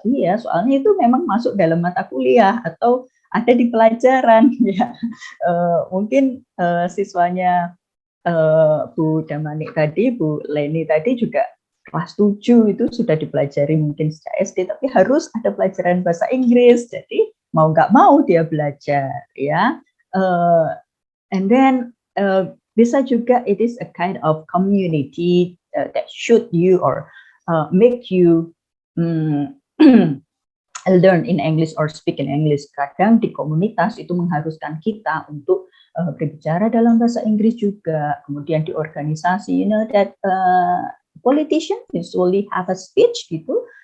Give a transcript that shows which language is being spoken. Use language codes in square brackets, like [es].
[id] Iya, soalnya itu memang masuk dalam mata kuliah atau ada di pelajaran ya. Mungkin siswanya Bu Damanik tadi, Bu Leni tadi juga kelas 7 itu sudah dipelajari mungkin sejak SD, tapi harus ada pelajaran bahasa Inggris. Jadi mau nggak mau dia belajar ya. [en] And then [id] bisa juga [en] it is a kind of community that should you or make you learn in English or speak in English. [id] Kadang di komunitas itu mengharuskan kita untuk berbicara dalam bahasa Inggris juga. Kemudian di organisasi, [en] you know that politician usually have a speech gitu.